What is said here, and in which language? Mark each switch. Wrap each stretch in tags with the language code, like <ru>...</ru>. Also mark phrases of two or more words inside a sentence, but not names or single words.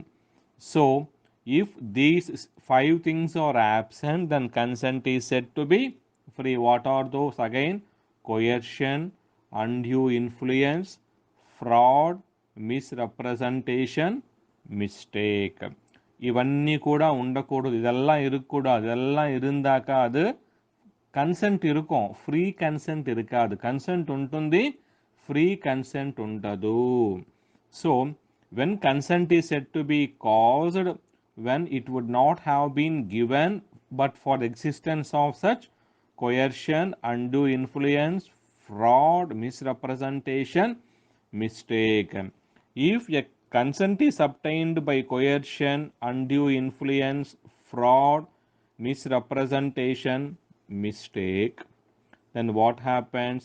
<en>So if these 5 things are absent, then consent is said to be free. What are those? Again, coercion, undue influence, fraud, misrepresentation, mistake.</en> <te>ఇవన్నీ కూడా ఉండకూడదు,</te> <ta>இதெல்லாம் இருக்கக்கூடாது. இதெல்லாம் இருந்தாక அது కన్సెంట్ இருக்கும்,</ta> <en>free consent</en> <ta>இருக்காது.</ta> <te>కన్సెంట్ ఉంటుంది,</te> <en>free consent</en> <te>ఉండదు.</te> <en>సో when consent is said to be caused when it would not have been given but for the existence of such coercion, undue influence, fraud, misrepresentation, mistake. If a consent is obtained by coercion, undue influence, fraud, misrepresentation, mistake, then what happens?</en>